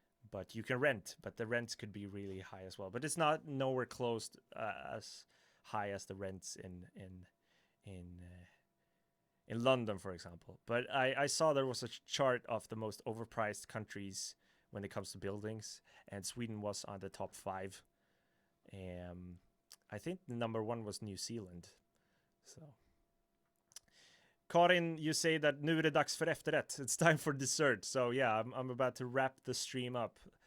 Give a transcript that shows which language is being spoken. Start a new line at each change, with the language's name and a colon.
English: But you can rent, but the rents could be really high as well. But it's not nowhere close as high as the rents in in London, for example. But I saw there was a chart of the most overpriced countries when it comes to buildings, and Sweden was on the top 5. I think the number 1 was New Zealand. So, Karin, you say that
Swedish: nu är det dags för efterrätt.
English: It's time for dessert. So yeah, I'm about to wrap the stream up.